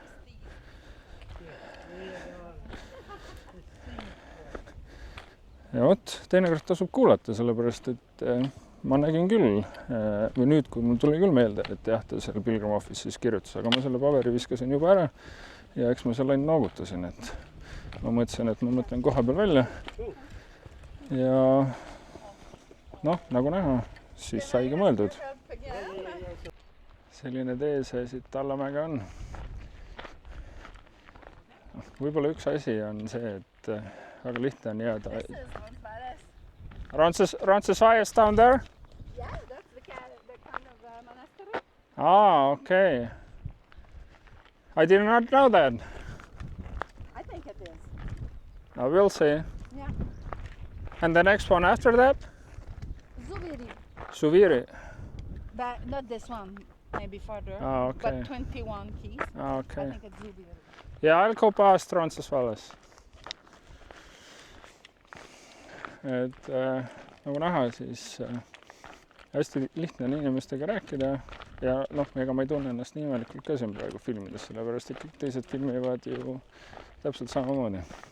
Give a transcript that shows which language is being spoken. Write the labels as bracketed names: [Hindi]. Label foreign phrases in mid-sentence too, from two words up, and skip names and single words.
[Estonian] Ja vot, teinekord tasub kuulata, sellepärast, et ma nägin küll, või nüüd, kui mul tuli küll meelde, et jah, ta seal Pilgrim Office'is kirjutas, aga ma selle paberi viskasin juba ära ja eks ma selle ainult noogutasin, et ma mõtlesin, et ma mõtlen koha peal välja ja noh, nagu näha, siis saigi mõeldud. Selline tee see siit allamäge on. Võib-olla üks asi on see, et väga lihtne on jääda. [English] Roncesvalles down there? Yeah, that's the kind of monastery. Ah, okay. I did not know that. I think it is. I will see. Yeah. And the next one after that? Zuviri. Suviri. But not this one, maybe further. Ah, okay. But 21 keys. Ah, okay. I think it's Zuviri. Yeah, I'll go past Roncesvalles. [Estonian] Et nagu näha, siis hästi lihtne on inimestega rääkida ja noh, ega ma ei tunne ennast nii imelikult ka siin praegu filmides, sellepärast et kõik teised filmivad ju täpselt samamoodi.